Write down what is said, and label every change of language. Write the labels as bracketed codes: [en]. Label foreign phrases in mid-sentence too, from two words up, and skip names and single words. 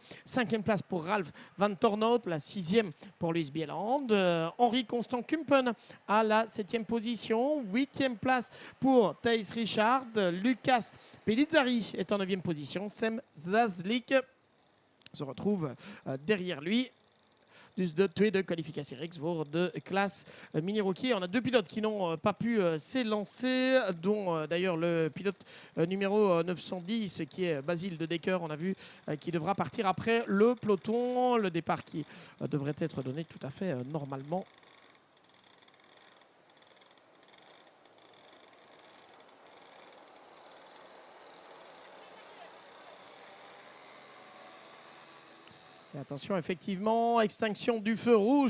[fr] Cinquième place pour Ralph van Tornout, la sixième pour Luis Bieland. Henri Constant Kumpen à la septième position. Huitième place pour Thijs Richard. Lucas Pellizzari est en neuvième position. Sem Zazlik se retrouve derrière lui. [nl] Dus de tweede kwalificatiereeks voor de classe Mini Rookie. [fr] On a 2 pilotes qui n'ont pas pu s'élancer, dont d'ailleurs le pilote numéro 910 qui est Basile de Decker. On a vu qui devra partir après le peloton. Le départ qui devrait être donné tout à fait normalement. Et attention, effectivement, extinction du feu rouge.